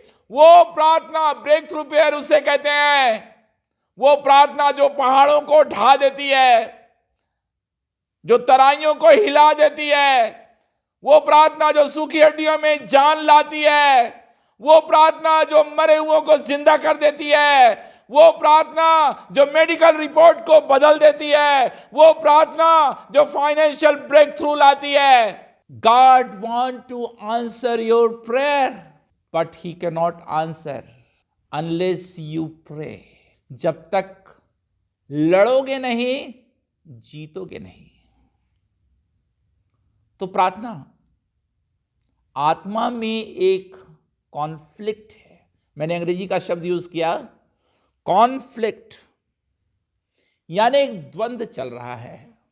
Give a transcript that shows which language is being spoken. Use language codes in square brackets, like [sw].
[hi] वो प्रार्थना, break through prayer उसे कहते हैं, वो प्रार्थना जो पहाड़ों को ढा देती है, जो तराइयों को हिला देती है, वो प्रार्थना जो सूखी हड्डियों में जान लाती है, वो प्रार्थना जो मरे हुओं को जिंदा कर देती है, वो प्रार्थना जो मेडिकल रिपोर्ट को बदल देती है, वो प्रार्थना जो फाइनेंशियल ब्रेक थ्रू लाती है। [en] God want to answer your prayer, but he cannot answer unless you pray. [hi] जब तक लड़ोगे नहीं, जीतोगे नहीं। तो प्रार्थना आत्मा में एक कॉन्फ्लिक्ट है। मैंने अंग्रेजी का शब्द यूज किया, कॉन्फ्लिक्ट, यानी एक द्वंद्व चल रहा है।